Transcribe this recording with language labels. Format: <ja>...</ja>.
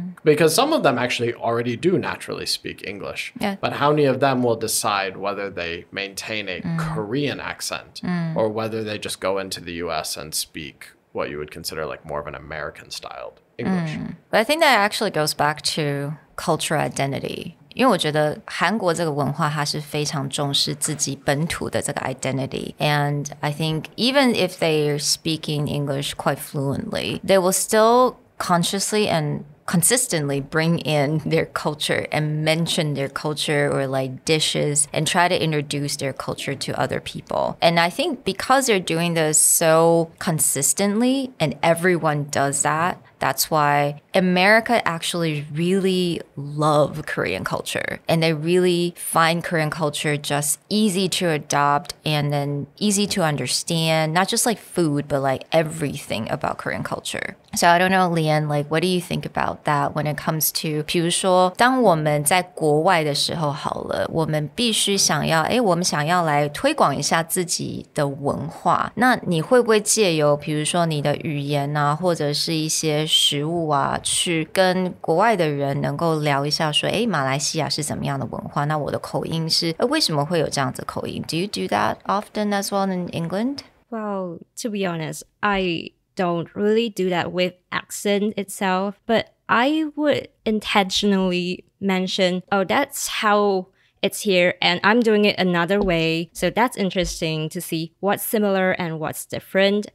<en>Because some of them actually already do naturally speak English. Yeah. But how many of them will decide whether they maintain a Korean accent or whether they just go into the US and speak what you would consider like more of an American-styled English? But I think that actually goes back to cultural identity.</en> <zh>因为我觉得韩国这个文化它是非常重视自己本土的这个 identity.</zh> <en>And I think even if they're speaking English quite fluently, they will still consciously and consistently bring in their culture and mention their culture or like dishes and try to introduce their culture to other people. And I think because they're doing this so consistently and everyone does that, that's why America actually really love Korean culture. And they really find Korean culture just easy to adopt and then easy to understand, not just like food, but like everything about Korean culture. So I don't know, Leanne, like what do you think about that when it comes to,</en> <zh>比如说当我们在国外的时候好了，我们必须想要，我们想要来推广一下自己的文化，那你会不会借由比如说你的语言啊，或者是一些食物啊，去跟国外的人能够聊一下说，马来西亚是怎么样的文化，那我的口音是为什么会有这样子的口音？</zh> <en>Do you do that often as well in England? Well, to be honest, I don't really do that with accent itself, but I would intentionally mention, oh, that's how it's here and I'm doing it another way. So that's interesting to see what's similar and what's different.</en>